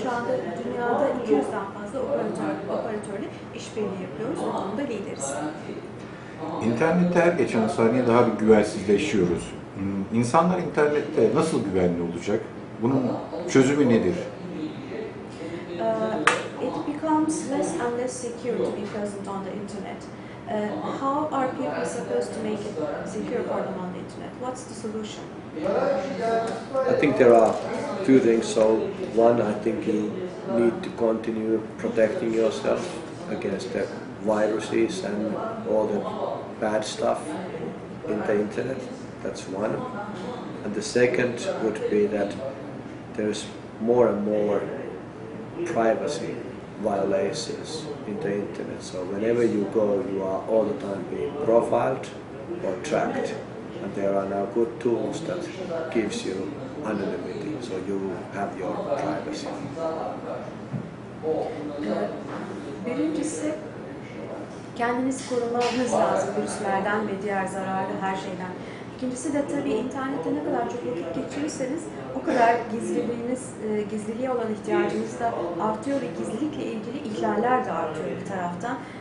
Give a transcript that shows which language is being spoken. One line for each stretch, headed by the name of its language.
Turkish: Şu anda dünyada 200'den fazla operatörle işbirliği yapıyoruz. Bu konuda lideriz. İnternette her geçen saniye daha bir güvensizleşiyoruz. İnsanlar internette nasıl güvenli olacak? Bunun çözümü nedir?
English: It becomes less and less secure to be present on the internet. How are people supposed to make it secure for them on the internet? What's the solution? I think there are two things. So one, I think you need to continue protecting yourself against the viruses and all the bad stuff in the internet. That's one. And the second would be that there's more and more privacy violations in the internet. So whenever you go, you are all the time being profiled or tracked. And there are now good tools that gives you anonymity, so you have your privacy.
Turkish: Birincisi, kendinizi korumanız lazım virüslerden ve diğer zararlı her şeyden. İkincisi de tabii internette ne kadar çok vakit geçirirseniz o kadar gizliliğe olan ihtiyacınız da artıyor ve gizlilikle ilgili ihlaller de artıyor bir taraftan.